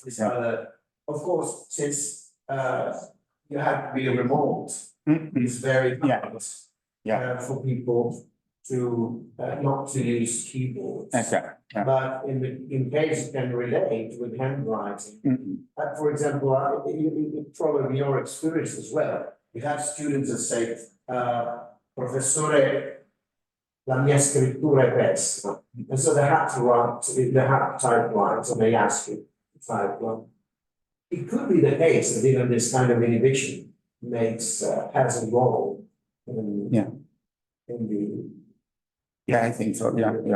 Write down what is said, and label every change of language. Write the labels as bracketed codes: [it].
[en] This of course, since you have to be remote, it's very hard for people to not to use keyboards. Okay. Yeah. But in case you can relate with handwriting, for example, probably your experience as well. You have students that say, [it] Professore, la mia scrittura è pessima. [en] And so they have to write, they have to type lines, and they ask you to type one. It could be the case that even this kind of inhibition has a role in the. Yeah, I think so, yeah.